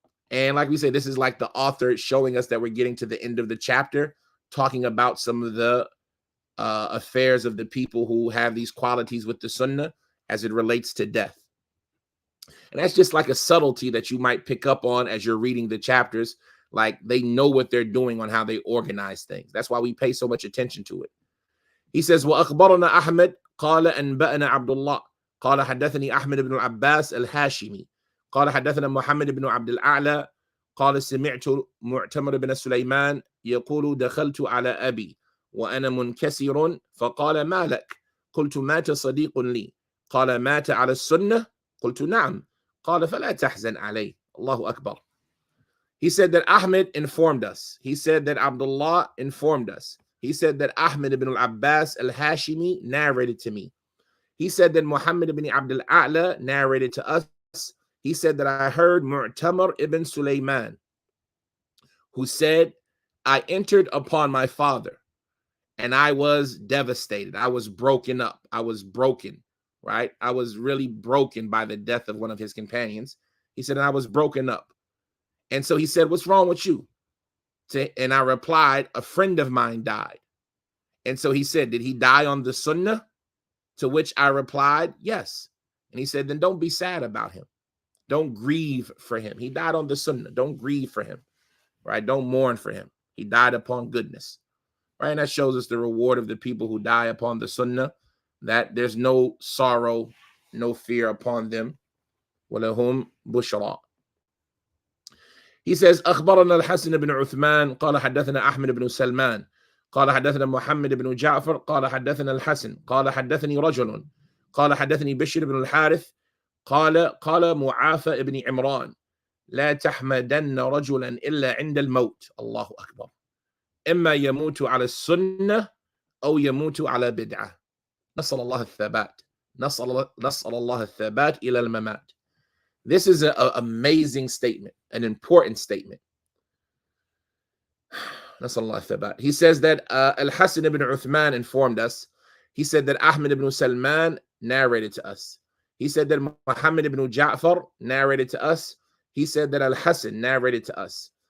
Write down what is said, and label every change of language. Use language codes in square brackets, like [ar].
[en] And like we say, this is like the author showing us that we're getting to the end of the chapter, talking about some of the affairs of the people who have these qualities with the Sunnah as it relates to death. And that's just like a subtlety that you might pick up on as you're reading the chapters. Like they know what they're doing on how they organize things. That's why we pay so much attention to it. He says, [ar] وَأَخْبَرَنَا أَحْمَدْ قَالَ أَنْبَأَنَا عَبْدُ اللَّهِ قال حدثني أحمد بن العباس الهاشمي قال حدثنا محمد بن عبد الأعلى قال سمعت معتمر بن سليمان يقول دخلت على أبي وأنا منكسر فقال ما لك؟ قلت مات صديق لي قال مات على السنة؟ قلت نعم قال فلا تحزن عليه. الله أكبر. [en] He said that Ahmed informed us. He said that Abdullah informed us. He said that Ahmed ibn al-Abbas al-Hashimi narrated to me. He said that Muhammad ibn Abdul A'la narrated to us. He said that I heard Mu'tamar ibn Sulaiman, who said, I entered upon my father and I was devastated. I was broken up. I was broken, right? I was really broken by the death of one of his companions. He said, and I was broken up. And so he said, what's wrong with you? And I replied, a friend of mine died. And so he said, did he die on the Sunnah? To which I replied, yes. And he said, then don't be sad about him. Don't grieve for him. He died on the Sunnah. Don't grieve for him, right? Don't mourn for him. He died upon goodness, right? And that shows us the reward of the people who die upon the Sunnah, that there's no sorrow, no fear upon them. [ar] وَلَهُمْ بُشْرَى. [en] He says, [ar] أخبرنا الحسن بن عثمان قال حدثنا أحمد بن سلمان قال حدثنا محمد بن جعفر قال حدثنا الحسن قال حدثني رجل قال حدثني بشر بن الحارث قال معافى بن عمران لا تحمدن رجلا إلا عند الموت. الله أكبر. إما يموت على السنة أو يموت على بدعة. نسأل الله الثبات. نسأل الله الثبات إلى الممات. [en] This is an amazing statement, an important statement. He says that Al-Hasan ibn Uthman informed us. He said that Ahmad ibn Salman narrated to us. He said that Muhammad ibn Ja'far narrated to us. He said that Al-Hasan narrated to us.